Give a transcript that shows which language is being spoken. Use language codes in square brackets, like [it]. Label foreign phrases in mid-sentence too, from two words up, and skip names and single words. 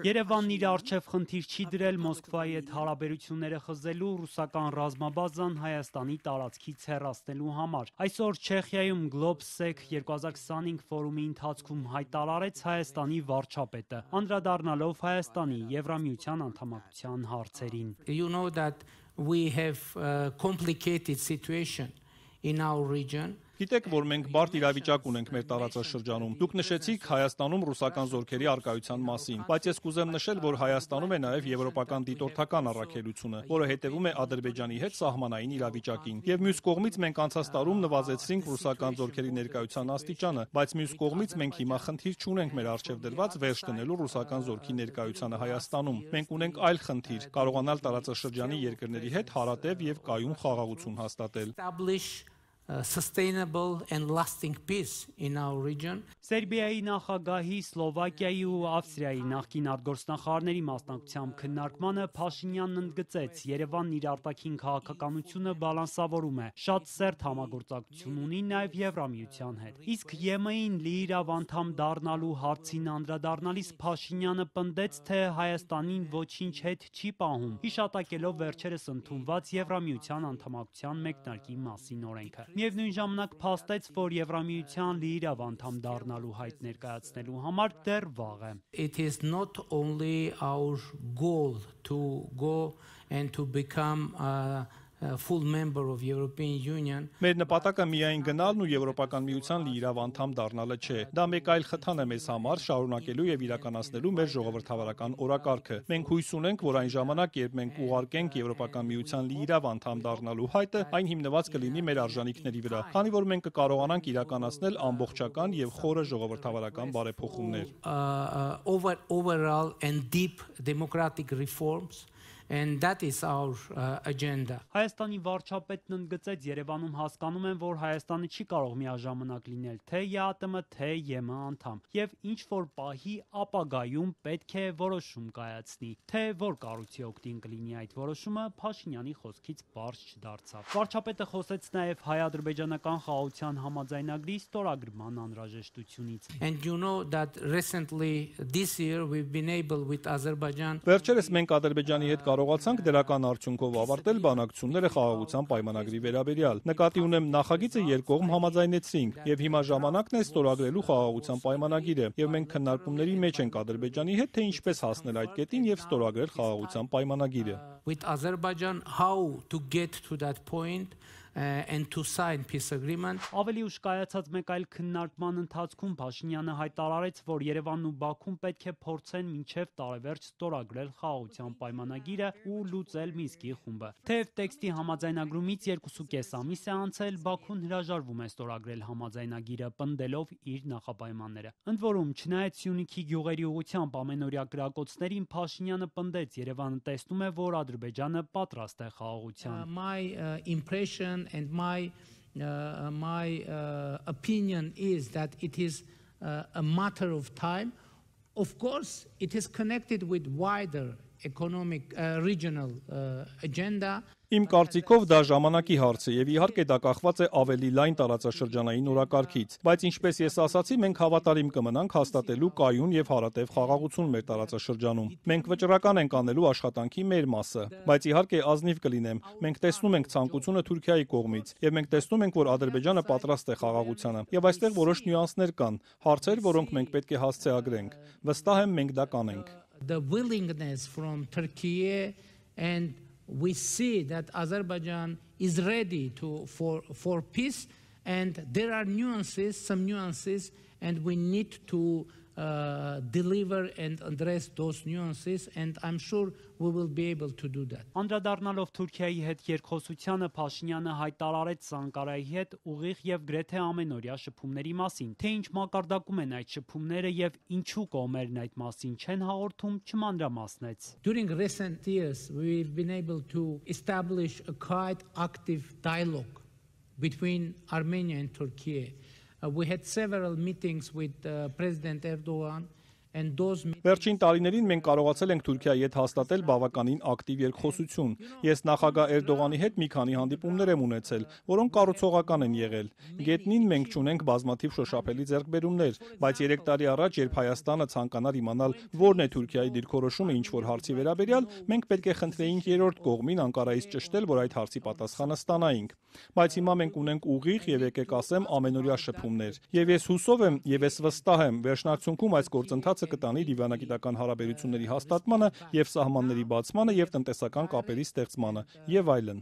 [hy] Երևանն իր առջև խնդիր չի դրել Մոսկվայի հետ հարաբերությունները խզելու ռուսական ռազմաբազան Հայաստանի տարածքից հեռացնելու համար։ Այսօր Չեխիայում GlobeSec 2025 ֆորումի ընթացքում հայտարարեց Հայաստանի վարչապետը, անդրադառնալով Հայաստանի Եվրամիության անդամակցության հարցերին։ [en] You know that we have a complicated situation in our region. [hy] Գիտեք, որ մենք բարդ իրավիճակ ունենք մեր տարածաշրջանում։ Դուք նշեցիք Հայաստանում ռուսական զորքերի առկայության մասին, բայց ես կուզեմ նշել, որ Հայաստանում է նաև եվրոպական դիտորդական առաքելությունը, որը հետևում է Ադրբեջանի հետ սահմանային իրավիճակին։ Եվ մյուս կողմից մենք անցած տարում նվազեցրինք ռուսական զորքերի ներկայության աստիճանը, բայց մյուս կողմից մենք հիմա խնդիր չունենք մեր առջև դրված վերջ դնելու ռուսական զորքի ներկայությանը Հայաստանում։ Մենք ունենք այլ խնդիր՝ կարողանալ տարածաշրջանի երկրների հետ հարատև եւ կայուն խաղաղություն հաստատել։ [en] Sustainable and lasting peace in our region. [hy] Սերբիայի նախագահի, Սլովակիայի ու Ավստրիայի նախկին արտգործնախարարների մասնակցությամբ քննարկմանը Փաշինյանն ընդգծեց, Երևանն իր արտաքին քաղաքականությունը բալանսավորում է, շատ սերտ համագործակցություն ունի նաև Եվրամիության հետ։ Իսկ ԵՄ-ին լիիրավ անդամ դառնալու հարցին անդրադառնալիս Փաշինյանը պնդեց, թե Հայաստանին ոչինչ հետ չի պահում, հիշատակելով վերջերս ընդունված Եվրամիության անդամակցության մեկնարկի մասին օրենքը։ Միևնույն ժամանակ փաստեց, որ Եվրամիության լիիրավ անդամ դառնալու հայտ ներկայացնելու համար դեռ վաղ է։ [en] It is not only our goal to go and to become a full member of European Union. [hy] Մեր նպատակը միայն գնալն ու Եվրոպական միության լիիրավ անդամ դառնալը չէ։ Դա մեկ այլ խթան է մեզ համար շարունակելու եւ իրականացնելու մեր ժողովրդավարական օրակարգը։ Մենք հույս ունենք, որ այն ժամանակ, երբ մենք ուղարկենք Եվրոպական միության լիիրավ անդամ դառնալու հայտը, այն հիմնված կլինի մեր արժանինքների վրա, քանի որ մենք կկարողանանք իրականացնել ամբողջական եւ խորը ժողովրդավարական բարեփոխումներ։ [en] Overall and deep democratic reforms. And that is our agenda. [hy] Հայաստանի վարչապետն ընդգծեց, Երևանում հասկանում են, որ Հայաստանը չի կարող միաժամանակ լինել թե ԵԱՏՄ, թե ԵՄ անդամ, եւ ինչ որ պահի ապագայում պետք է որոշում կայացնի, թե որ կառույցի օգտին կլինի այդ որոշումը, Փաշինյանի խոսքից բարձ չդարձավ։ Վարչապետը խոսեց նաեւ հայ-ադրբեջանական խաղաղության համաձայնագրի ստորագրման անհրաժեշտությունից։ [en] And you know that recently this year we've been able with Azerbaijan. [hy] Վերջերս մենք Ադրբեջանի հետ կարողացանք դրական արդյունքով ավարտել բանակցությունները խաղաղության պայմանագրի վերաբերյալ։ Նկատի ունեմ նախագիծը երկկողմ համաձայնեցրինք եւ հիմա ժամանակն է ստորագրելու խաղաղության պայմանագիրը եւ մենք քննարկումների մեջ ենք Ադրբեջանի հետ թե ինչպես հասնել այդ կետին եւ ստորագրել խաղաղության պայմանագիրը։ [en] With Azerbaijan how to get to that point and to sign peace agreement. [hy] Ավելի ուշ կայացած մեկ այլ քննարկման ընթացքում Փաշինյանը հայտարարեց, որ Երևանն ու Բաքուն պետք է փորձեն մինչև տարեվերջ ստորագրել խաղաղության պայմանագիրը ու լուծել Մինսկի խումբը։ Թեև տեքստի համաձայնագրումից 2.5 ամիս է անցել, Բաքուն հրաժարվում է ստորագրել համաձայնագիրը, պնդելով իր նախապայմանները։ Ընդ որում, չնայած Սյունիքի գյուղերի ուղղությամբ ամենօրյա կրակոցներին, Փաշինյանը պնդեց, Երևանը տեսնում է, որ Ադրբեջանը պատրաստ է խաղաղության։ [en] My impression and my opinion is that it is a matter of time. Of course, it is connected with wider economic regional agenda. [hy] Իմ կարծիքով դա ժամանակի հարց է եւ իհարկե դա կախված է ավելի լայն տարածաշրջանային օրակարգից, բայց ինչպես ես ասացի, մենք հավատարիմ կմնանք հաստատելու կայուն եւ հարատև խաղաղություն մեր տարածաշրջանում։ Մենք վճռական ենք անելու աշխատանքի մեր մասը, բայց իհարկե ազնիվ կլինեմ։ Մենք տեսնում ենք ցանկությունը Թուրքիայի կողմից եւ մենք տեսնում ենք, որ Ադրբեջանը պատրաստ է խաղաղությանը եւ այստեղ որոշ նյուանսներ կան, հարցեր, որոնք մենք պետք է հասցեագրենք։ Վստահ եմ մենք դա կանենք։ [en] The willingness from Turkey and we see that Azerbaijan is ready for peace, and there are some nuances, and we need to deliver and address those nuances, and I'm sure we will be able to do that. [hy] Անդրադառնալով Թուրքիայի հետ երկխոսությանը Փաշինյանը հայտարարեց Անկարայի հետ ուղիղ եւ գրեթե ամենօրյա շփումների մասին, թե ինչ մակարդակում են այդ շփումները եւ ինչու կողմերն այդ մասին չեն հաղորդում, չմանրամասնեց։ [en] During recent years we've been able to establish a quite active dialogue between Armenia and Turkey. We had several meetings with President Erdogan [hy] Վերջին տարիներին մենք կարողացել ենք Թուրքիայի հետ հաստատել բավականին ակտիվ երկխոսություն։ Ես նախագահ Էրդողանի հետ մի քանի հանդիպումներ եմ ունեցել, որոնք կառուցողական են եղել։ Գետնին մենք ունենք բազմաթիվ շոշափելի ձեռքբերումներ, բայց 3 տարի առաջ, երբ Հայաստանը ցանկանար իմանալ որն է Թուրքիայի դիրքորոշումը ինչ-որ հարցի վերաբերյալ, մենք պետք է խնդրեինք երրորդ կողմին Անկարայից ճշտել, որ այդ հարցի պատասխանը ստանայինք։ Բայց հիմա մենք ունենք ուղիղ եւ եկեք ասեմ ամենօրյա շփումներ։ Եվ ես հուսով եմ եւ ես վստահ եմ, վերջնարդյունքում այս գործընթացը կտանի դիվանագիտական հարաբերությունների հաստատմանը եւ սահմանների բացմանը եւ տնտեսական կապերի ստեղծմանը եւ այլն։